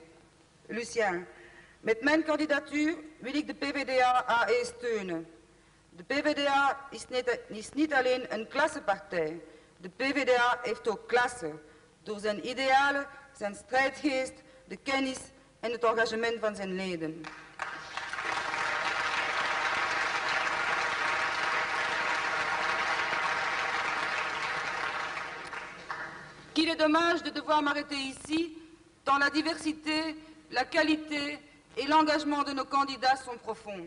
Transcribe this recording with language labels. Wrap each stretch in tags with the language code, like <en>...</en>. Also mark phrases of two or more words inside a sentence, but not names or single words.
<nl>Lucien, met mijn kandidatuur wil ik de PvdA-AE steunen. De PvdA is niet alleen een klassenpartij. De PvdA heeft ook klasse, door zijn idealen, zijn strijdgeest, de kennis en het engagement van zijn leden.</nl> <fr>Qu'il est dommage de devoir m'arrêter ici, tant la diversité, la qualité et l'engagement de nos candidats sont profonds.</fr>